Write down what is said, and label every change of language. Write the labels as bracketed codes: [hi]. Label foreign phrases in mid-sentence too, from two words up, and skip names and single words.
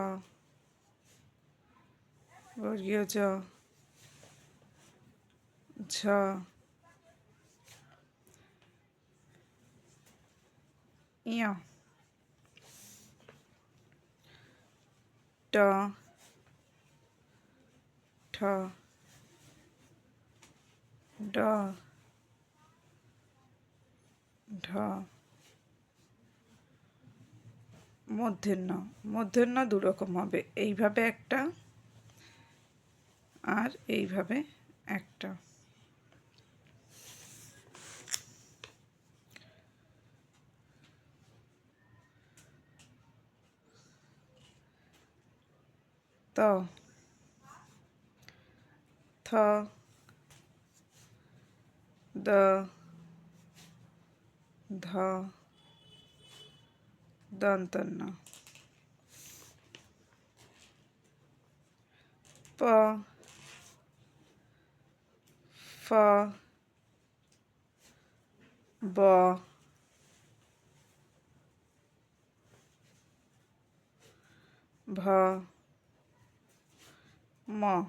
[bn] বর্গীয় জ, ঝ, ঞ, ট, ঠ, ড, ঢ, মূর্ধন্য দুরকম হবে, এইভাবে একটা আর এইভাবে একটা। ত, থ, দ, ধ, দন্তন্য, প, ফ, ব, ভ, ম,